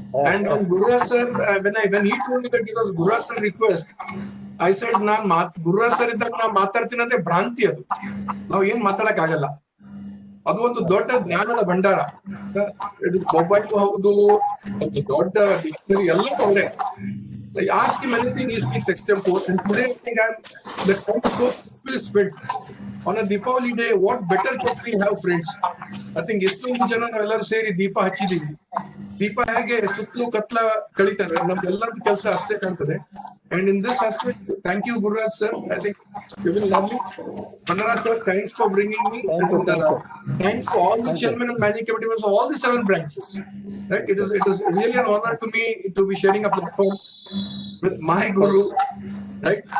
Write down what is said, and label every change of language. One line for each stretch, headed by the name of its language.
English: And when Gururaj sir, when he told me that it was Gururaj sir request, I said, Gururaj sir
Kannada: ಇದ್ದಾಗ ನಾನು ಮಾತಾಡ್ತೀನಿ ಅಂದ್ರೆ ಭ್ರಾಂತಿ ಅದು. ನಾವು ಏನ್ ಮಾತಾಡಕ್ ಆಗಲ್ಲ. ಅದು ಒಂದು ದೊಡ್ಡ ಜ್ಞಾನದ ಭಂಡಾರ. ಇದು ಮೊಬೈಲ್ ಹೌದು, ದೊಡ್ಡ ಡಿಕ್ಷನರಿ ಎಲ್ಲ ತೊಂದರೆ.
English: I asked him anything, he speaks extempore. And today I think the time is so spent. On a Deepavali day, what better could we have, friends? I think
Kannada: ಎಷ್ಟೊಂದು ಜನ ನಾವೆಲ್ಲರೂ ಸೇರಿ ದೀಪ ಹಚ್ಚಿದೀವಿ. ದೀಪ ಹೇಗೆ ಸುತ್ತಲೂ ಕತ್ಲ ಕಳೀತಾರೆ ನಮ್ಗೆಲ್ಲರ ಕೆಲಸ ಅಷ್ಟೇ ಕಾಣ್ತದೆ.
English: And in this aspect, thank you, Gururaj sir. I think you've been lovely. Ballari sir, thanks for bringing me. Thanks for all the chairmen and managing committee members of all the 7 branches. Right? It is really an honor to me to be sharing a platform with my guru, right?